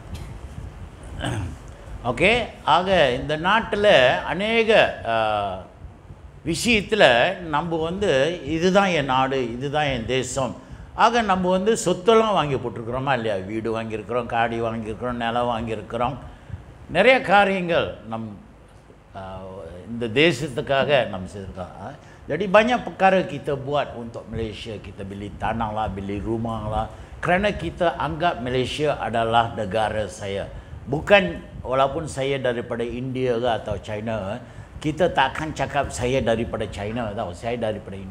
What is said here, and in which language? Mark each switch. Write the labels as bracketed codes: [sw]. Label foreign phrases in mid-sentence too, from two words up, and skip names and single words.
[ta] ஓகே, ஆக இந்த நாட்டில் அநேக விஷயத்தில் நம்ம இதுதான் என் நாடு, இதுதான் என் தேசம். ஆக நம்ம சொத்தெல்லாம் வாங்கி போட்டிருக்கிறோமா இல்லையா? வீடு வாங்கியிருக்கிறோம், காடி வாங்கியிருக்கிறோம், நிலம் வாங்கியிருக்கிறோம். நிறைய காரியங்கள் இந்த தேசத்துக்காக நம்ம செய்திருக்கோம். [ms] Jadi banyak perkara kita buat untuk Malaysia. Kita beli tanah lah, beli rumah lah. Kerana kita anggap Malaysia adalah negara saya. Bukan walaupun saya daripada India ke atau China, kita tak akan cakap saya daripada China atau saya daripada India.